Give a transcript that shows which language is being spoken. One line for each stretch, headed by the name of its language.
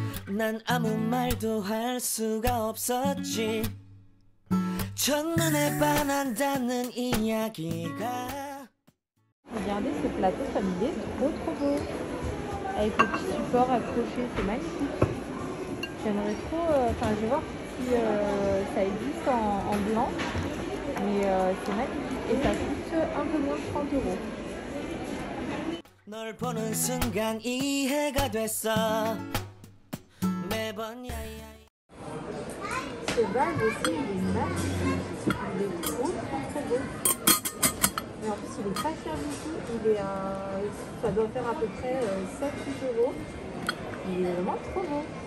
Korean: 난 아무 말도 할 수가 없었지. 첫눈에 반한다는 이야기가.
French: Regardez ce plateau familier, trop beau. Avec le petit support accroché, c'est magnifique. J'aimerais trop, enfin je vais voir si ça existe en blanc. Mais c'est magnifique et ça coûte un peu moins de 30 €.
Korean: 널 보는 순간 이해가 됐어.
French: Ce bag aussi, il est magnifique, il est trop beau. Mais en plus, il est pas cher du tout, ça doit faire à peu près 7-8 €. Il est vraiment trop beau.